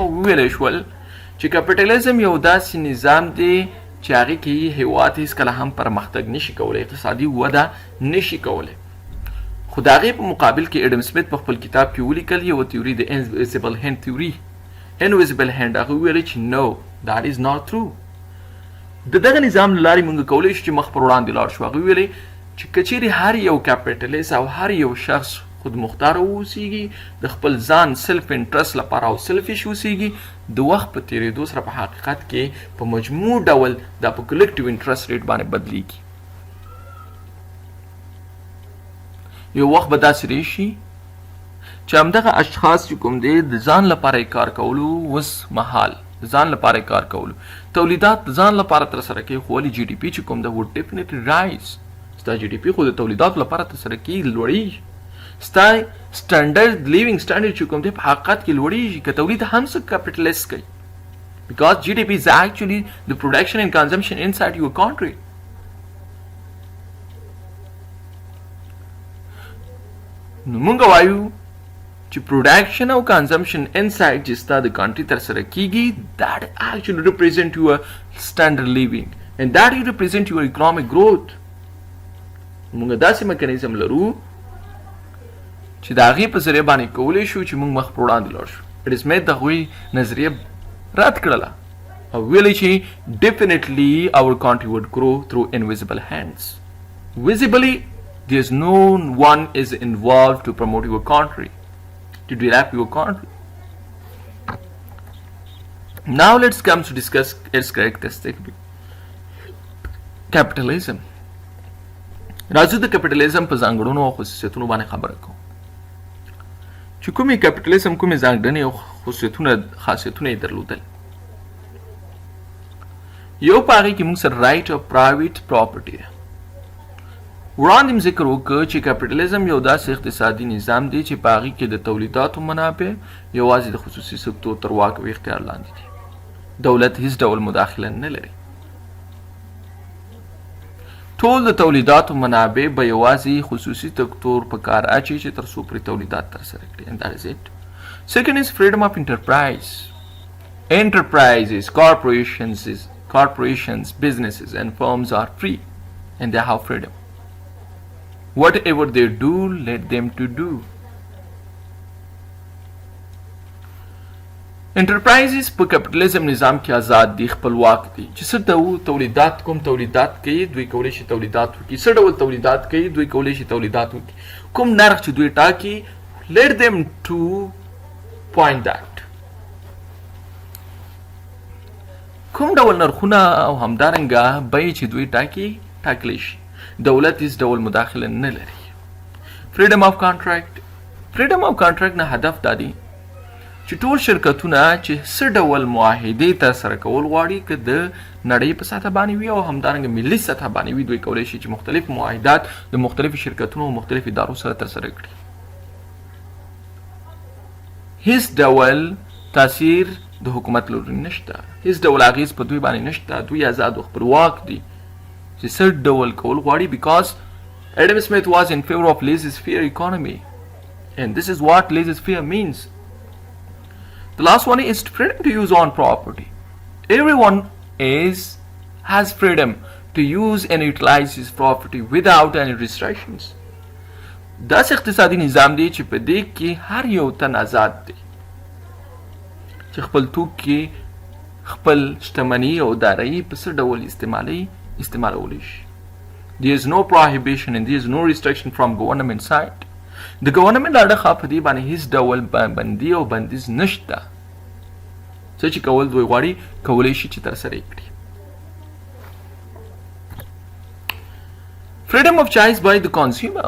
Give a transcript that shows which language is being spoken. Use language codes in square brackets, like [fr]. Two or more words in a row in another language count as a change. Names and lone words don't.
[ps] وویل شول چې کیپټالیزم یو داسې نظام دی چې هغې کې هیواد هیڅکله هم پرمختګ نشي کولی، اقتصادي وده نشي کولی. خو د هغې په مقابل کې اډم سمیت په خپل کتاب کې ولیکل یوه تیوري د [en] invisible hand theory, invisible hand, [ps] هغه وویل چې نو [en] that is not true. [ps] د دغه نظام له لارې موږ کولی شو چې مخ پر وړاندې لاړ شو. هغه ویلې چې که چیرې هر یو کیپټالیست او هر یو شخص خود مختار اوسیږي، د خپل ځان [en] self interest [ps] لپاره او سلفیش اوسیږي، د وخت په تیریدو سره په حقیقت کې په مجموع ډول دا په [en] collective interest rate [ps] باندې بدلیږي. یو وخت به داسې راشي چې همدغه اشخاص چې کوم دی د ځان لپاره یې کار کولو اوس مهال د ځان لپاره یې کار کولو تولیدات د ځان لپاره ترسره کوي، خو ولې جي ډي پي چې کوم ده [en] would definitely rise. [ps] ستا جي ډي پي خو د تولیداتو لپاره ترسره کېږي، لوړېږي. ستا [en] standard living standard [ps] چې کوم دی په حقیقت کې لوړېږي که تولید هم څه کیپټالیست کوي. [en] because GDP is actually the production and consumption inside your country. [ps] نو مونږ وایو چې [en] production او consumption inside [ps] چې ستا د [en] country [ps] ترسره کېږي [en] that actually represent your standard living and that represent your economic growth. [ps] مونږ داسې میکانیزم لرو چې د هغې په ذریعه باندې کولی شو چې موږ مخ پر وړاندې لاړ شو. اډم سمیت د هغوی نظریه رد کړله او ویلې چې [en] definitely our country would grow through invisible hands. Visibly, there's no one is involved to promote your country, to develop your country. Now let's come to discuss its characteristic. Capitalism. [ps] راځو د کیپټالیزم په ځانګړنو او خصوصیتونو باندې خبره کوو. چې کومې کیپټالیزم کومې ځانګړنې او خاصیتونه یې درلودل. یو په هغې کې موږ سره [en] right of private property [ps] ده. وړاندې م ذکر وکړ چې کیپټالیزم یو داسې اقتصادي نظام دی چې په هغې کې د تولیداتو منابع یوازې د خصوصي سکتور تر واک او اختیار لاندې دي. دولت هیڅ ډول مداخله نه لري. ټول د تولیداتو منابع به یوازې خصوصي سکتور په کار اچي چې تر څو پرې تولیدات ترسره کړي. [en] and that is it. Second is freedom of enterprise. Enterprises, corporations, businesses and firms are free and they have freedom. Whatever they do, let them to do. [ps] انټرپرایزز په کیپټالیزم نظام کې آزاد دي، خپلواک دي، چې څه ډول تولیدات کوم تولیدات کوي دوی کولی شي تولیدات وکړي، څه ډول تولیدات کوي دوی کولی شي تولیدات وکړي، کوم نرخ چې دوی ټاکي [en] let them to point that. [ps] کوم ډول نرخونه او همدارنګه بیې چې دوی ټاکلی شي، دولت هیڅ ډول مداخله نه لري. [en] freedom of contract. freedom of contract [ps] نه هدف دا دی چې ټول شرکتونه چې څه ډول معاهدې ترسره کول غواړي که د نړۍ په سطحه باندې وي او همدارنګه ملي سطحه باندې وي، دوی کولی شي چې مختلف معاهدات د مختلفو شرکتونو او مختلفو ادارو سره ترسره کړي. هیڅ ډول تاثیر د حکومت لوري نشته، هیڅ ډول اغیز په دوی باندې نشته، دوی آزاد او خپلواک دي چې څه ډول کول غواړي. [en] because Adam Smith was in favor of laissez-faire economy and this is what laissez-faire means. The last one is freedom to use own property. Everyone has freedom to use and utilize his property without any restrictions. [ps] داس اقتصادي نظام دی چې په دې کې هر یو تن آزاد دی چې خپل توکي، خپل شتمني او دارایي په څه ډول استعمالولی شي. [en] There is no prohibition and there is no restriction from government side. [ps] د ګورنمنټ اړخه په دې باندې هیڅ ډول بندي او بندیز نشته. څه چې کول دوی غواړي کولی شي چې ترسره یې کړي. [en] freedom of choice by the consumer.